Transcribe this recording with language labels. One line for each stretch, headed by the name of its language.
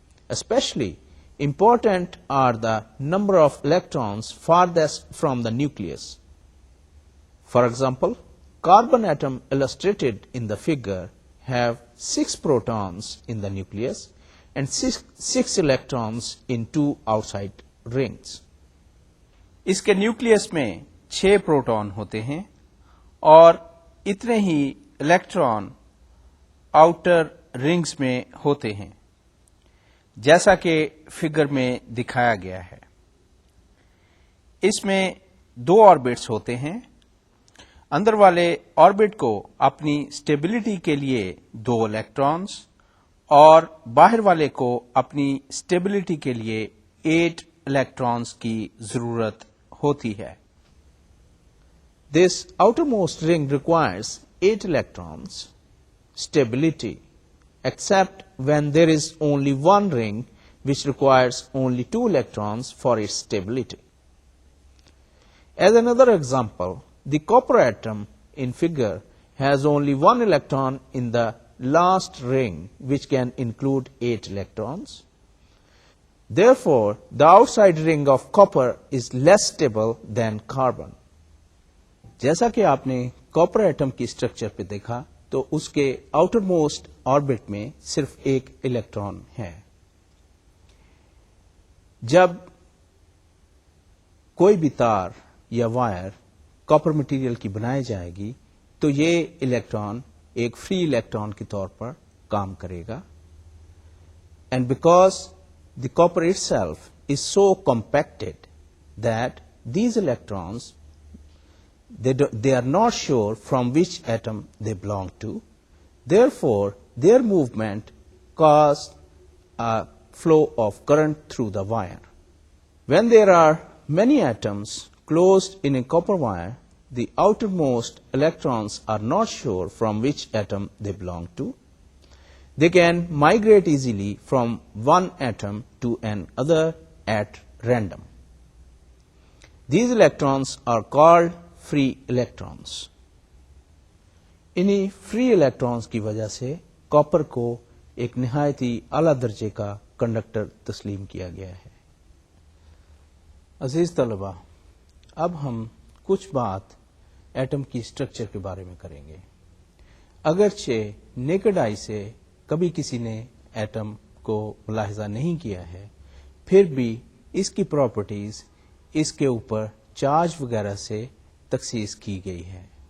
English: Especially important are the number of electrons farthest from the nucleus. For example, carbon atom illustrated in the figure have 6 protons in the nucleus and 6 electrons in 2 outside rings.
Urdu: اس کے nucleus میں 6 proton ہوتے ہیں اور اتنے ہی electron outer rungs میں ہوتے ہیں، جیسا کہ فگر میں دکھایا گیا ہے۔ اس میں 2 آربٹس ہوتے ہیں۔ اندر والے آربٹ کو اپنی اسٹیبلٹی کے لیے 2 الیکٹرانز اور باہر والے کو اپنی اسٹیبلٹی کے لیے 8 الیکٹرانز کی ضرورت ہوتی ہے۔
English: This outermost ring requires 8 electrons stability, except when there is only one ring which requires only 2 electrons for its stability. As another example, the copper atom in figure has only 1 electron in the last ring, which can include 8 electrons. Therefore, the outside ring of copper is less stable than carbon.
Urdu: جیسا کہ آپ نے copper atom کی structure پہ دیکھا تو اس کے outer most orbit میں صرف ایک الیکٹران ہے۔ جب کوئی بھی تار یا وائر کاپر مٹیریل کی بنائی جائے گی تو یہ الیکٹران ایک فری الیکٹران کے طور پر کام کرے گا،
English: And because the copper itself is so compacted that these electrons, they are not sure from which atom they belong to. Therefore, their movement cause a flow of current through the wire. When there are many atoms closed in a copper wire, the outermost electrons are not sure from which atom they belong to. They can migrate easily from one atom to another at random. These electrons are called free electrons.
Urdu: انہی free electrons کی وجہ سے copper کو ایک نہایت ہی اعلیٰ درجے کا کنڈکٹر تسلیم کیا گیا ہے۔ عزیز طلبہ، اب ہم کچھ بات ایٹم کی اسٹرکچر کے بارے میں کریں گے۔ اگرچہ نیکڈ آئی سے کبھی کسی نے ایٹم کو ملاحظہ نہیں کیا ہے، پھر بھی اس کی پراپرٹیز اس کے اوپر چارج وغیرہ سے تخصیص کی گئی ہے۔